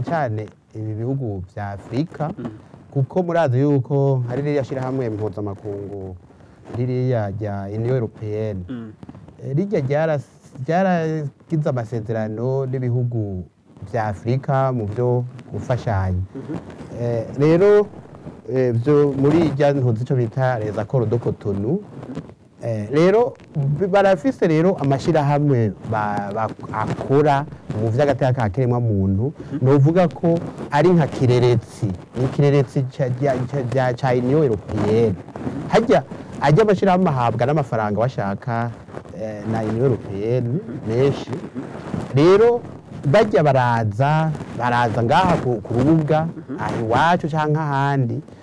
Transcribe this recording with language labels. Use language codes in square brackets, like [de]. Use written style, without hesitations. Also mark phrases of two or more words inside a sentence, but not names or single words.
[rn] cyane ibi bihugu vya Afrika kuko murazi yuko hari ririya shirahamwe mpuzamakungu ririya rya Union Européenne rijya ryaragize amasezerano n'ibihugu vya Afrika mu byo gufashanya rero byo muri rya ntuzi cyo bita les accords de Cotonou rero barafise rero amashirahamwe akora mu vy'agateka ka kiremwa muntu novuga ko ari nka kireretsi ca Union Européenne hajya amashirahamwe ahabwa n'amafaranga bashaka na Union Européenne menshi rero bajya baraza ngaha ku rubuga aho iwacu canke ahandi